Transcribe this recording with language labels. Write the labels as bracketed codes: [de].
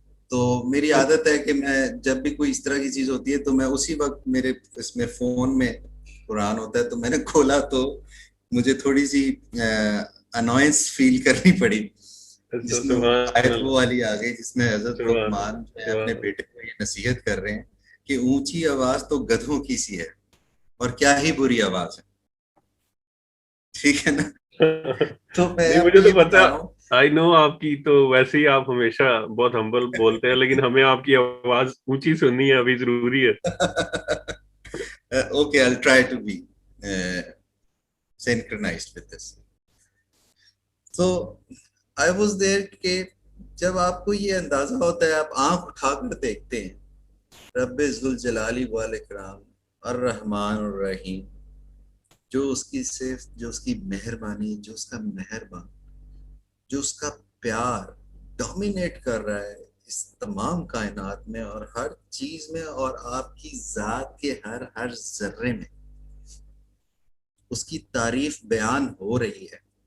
[ur] تو میری عادت ہے کہ میں جب بھی کوئی اس طرح کی چیز ہوتی ہے تو میں اسی وقت میرے اس میں فون میں قرآن ہوتا ہے, تو میں نے کھولا تو مجھے تھوڑی سی انوائنس فیل کرنی پڑی, جس میں آیت وہ والی آ گئی جس میں حضرت لقمان اپنے بیٹے کو یہ نصیحت کر رہے ہیں کہ اونچی آواز تو گدھوں کی سی ہے اور کیا ہی بری آواز ہے. ٹھیک ہے نا. تو مجھے تو پتا, آئی نو آپ کی تو ویسے ہی آپ ہمیشہ بہت ہمبل بولتے ہیں, لیکن ہمیں آپ کی آواز اونچی سننی ہے, ابھی ضروری ہے. [en] Okay, I'll try to be synchronized with this. So I was there [ur] کہ جب آپ کو یہ اندازہ ہوتا ہے, آپ آنکھ اٹھا کر دیکھتے ہیں رب ذوالجلال والاکرام الرحمن الرحیم, جو اس کی صرف, جو اس کی مہربانی, جو اس کا مہربان, جو اس کا پیار ڈومینیٹ کر رہا ہے اس تمام کائنات میں اور ہر چیز میں, اور آپ کی ذات کے ہر ذرے میں اس کی تعریف بیان ہو رہی ہے.